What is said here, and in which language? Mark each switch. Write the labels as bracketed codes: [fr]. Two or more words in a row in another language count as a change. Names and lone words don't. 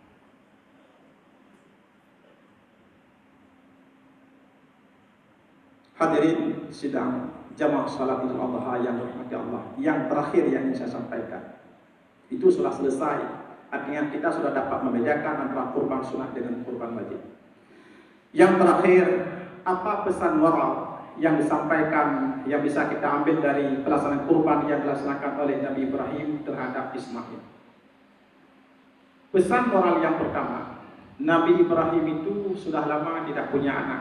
[id] Hadirin sidang jamaah salat Idul Adha yang dirahmati Allah. Yang terakhir yang ingin saya sampaikan, itu sudah selesai. Artinya kita sudah dapat membedakan antara kurban sunat dengan kurban wajib. Yang terakhir, apa pesan moral yang disampaikan yang bisa kita ambil dari pelaksanaan kurban yang dilaksanakan oleh Nabi Ibrahim terhadap Ismail? Pesan moral yang pertama, Nabi Ibrahim itu sudah lama tidak punya anak.